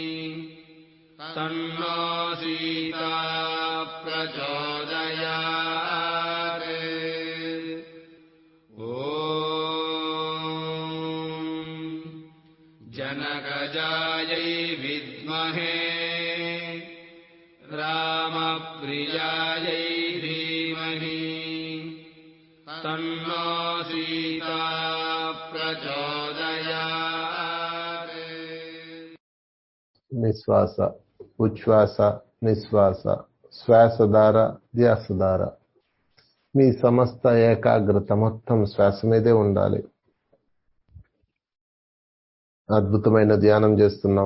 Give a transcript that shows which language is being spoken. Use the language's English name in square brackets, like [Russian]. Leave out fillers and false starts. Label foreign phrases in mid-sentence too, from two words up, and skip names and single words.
[Sanskrit] तन्नो सीता प्रचोदयात् ॐ जनकजायै विद्महे रामप्रियायै धीमहि तन्नो सीता प्रचोदयात् [Telugu] నిశ్వాస, ఉచ్ఛ్వాస, నిశ్వాస, శ్వాసధార, ధ్యాసధార. మీ సమస్త ఏకాగ్రత మొత్తం శ్వాస మీదే ఉండాలి. అద్భుతమైన ధ్యానం చేస్తున్నాం.